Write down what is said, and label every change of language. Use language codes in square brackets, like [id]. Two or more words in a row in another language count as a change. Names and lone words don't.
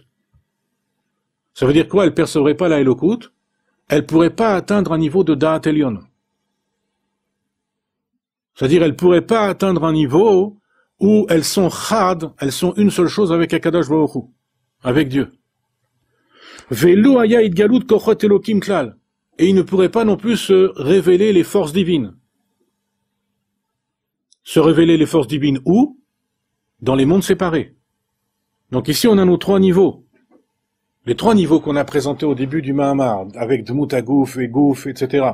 [fr] Ça veut dire quoi, elles percevraient pas la elokut? Elles pourraient pas atteindre un niveau de [he] דעת עליון. [fr] C'est-à-dire, elles pourraient pas atteindre un niveau où elles sont chad, elles sont une seule chose avec [he] הקדוש ברוך הוא, [fr] avec Dieu. [he] ולא היה התגלות כוחות אלוקים כלל. [fr] Et ils ne pourraient pas non plus se révéler les forces divines. Se révéler les forces divines où? Dans les mondes séparés. Donc ici, on a nos 3 niveaux. Les 3 niveaux qu'on a présentés au début du Mahamar, avec [he] דמות הגוף [fr] et Gouf, etc.